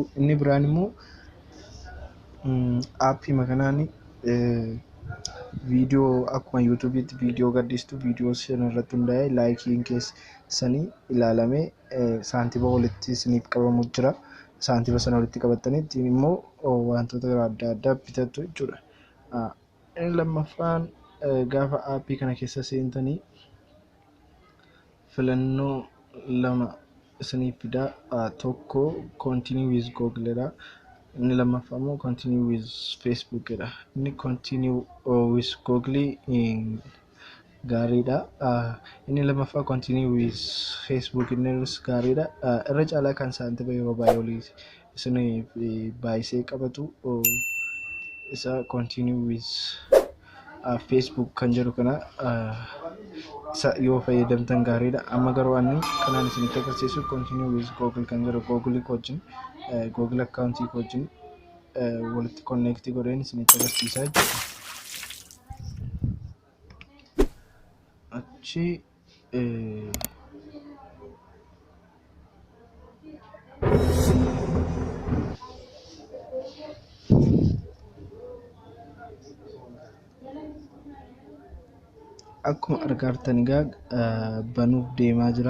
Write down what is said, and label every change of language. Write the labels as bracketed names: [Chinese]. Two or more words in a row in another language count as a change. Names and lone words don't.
[Oromo] Inni biraan immoo aappii makanaan viidiyoo akkuma yuutuubiitti viidiyoo gadhiistu viidiyoo sana irratti hundaa'ee laayikiin keessanii ilaalamee saantiima walitti isiniif qabamu jira. Saantiima sana walitti qabattanii ittiin immoo wantoota adda addaa bitattu jechuudha. Inni lammaffaan gaafa aappii kana keessa seentanii filannoo lama isiniif fidaa. Tokko [English] continue with Google [Oromo] dha. Inni lammaffaa immoo [English] continue with Facebook [Oromo] dha. Inni [English] continue with Google [Oromo] gaariidha. Inni lammaffaa [English] continue with Facebook [Oromo] innis gaariidha. Irra caalaa kan saantiima yeroo baay'ee olii isiniif baay'isee qabatu isa [English] continue with Facebook [Oromo] kan jedhu kana yoo fayyadamtan gaariidha. Amma garuu ani kanaan isinitti agarsiisu [English] continue with Google [Oromo] kan jedhu Google wajjin Google account wajjin walitti connect godheen isinitti agarsiisaa jechuudha. Achi akkuma argartan egaa banuuf deemaa jira.